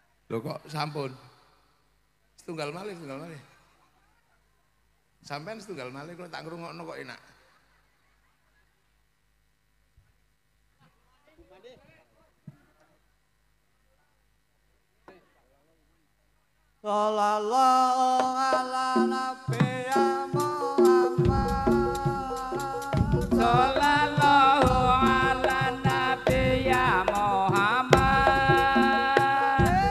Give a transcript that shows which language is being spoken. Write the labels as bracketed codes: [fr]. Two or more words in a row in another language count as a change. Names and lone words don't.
[jv] Lho kok sampun? Setunggal malih. Sampean setunggal malih kok tak ngrungokno kok enak. [ar] صلى الله على النبي محمد. صلى الله على النبي محمد.